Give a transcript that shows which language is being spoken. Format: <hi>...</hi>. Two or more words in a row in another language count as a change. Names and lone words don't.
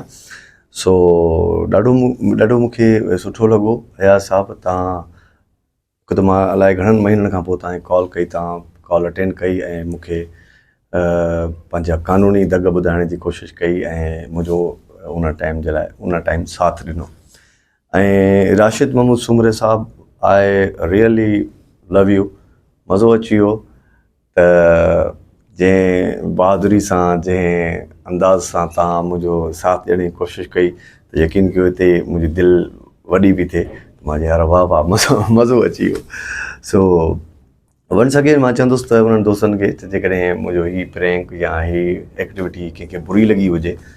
<sd>सो ॾाढो मूंखे सुठो लॻो अयाज़ साहब, तव्हां हिकु त मां अलाए घणनि महीननि खां पोइ तव्हांखे कॉल कई, तव्हां</sd> <en>call attend</en> <sd>कई ऐं मूंखे पंहिंजा क़ानूनी दग ॿुधाइण जी कोशिशि कई ऐं मुंहिंजो उन टाइम जे लाइ उन टाइम साथ ॾिनो। ऐं राशिद महमूद सुमरे साहब</sd> <en>I really love you,</en> <sd>मज़ो अची वियो त जंहिं बहादुरी सां जंहिं अंदाज़ सां तव्हां मुंहिंजो साथ ॾियण जी कोशिशि कई त यकीन कयो हिते मुंहिंजी दिलि वॾी बि थिए, मां यार वाह वाह मज़ो अची वियो। सो</sd> <en>once again</en> <sd>मां चवंदुसि त उन्हनि दोस्तनि खे त जेकॾहिं मुंहिंजो हीउ प्रैंक या हीअ एक्टिविटी कंहिंखे बुरी लॻी हुजे</sd>